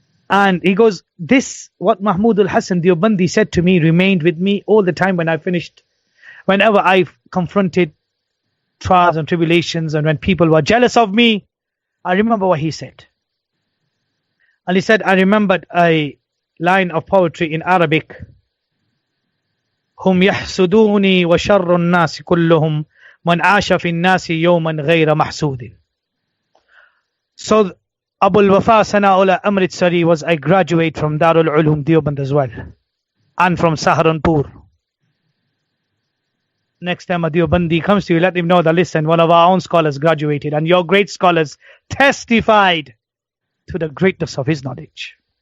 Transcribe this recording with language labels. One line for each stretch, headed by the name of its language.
English: And he goes, this, what Mahmud al-Hasan Deobandi said to me, remained with me all the time when I finished. Whenever I confronted trials and tribulations and when people were jealous of me, I remember what he said. And he said, I remembered a line of poetry in Arabic.
Arabic: هم يحسدوني وشر الناس كلهم من عاش في الناس يوما غير محسود.
English: So Abu al-Wafa Sana'Ullah Amritsari was a graduate from Darul Ulum Deoband as well, and from Saharanpur. Next time a Deobandi comes to you, let him know that, listen, one of our own scholars graduated and your great scholars testified to the greatness of his knowledge.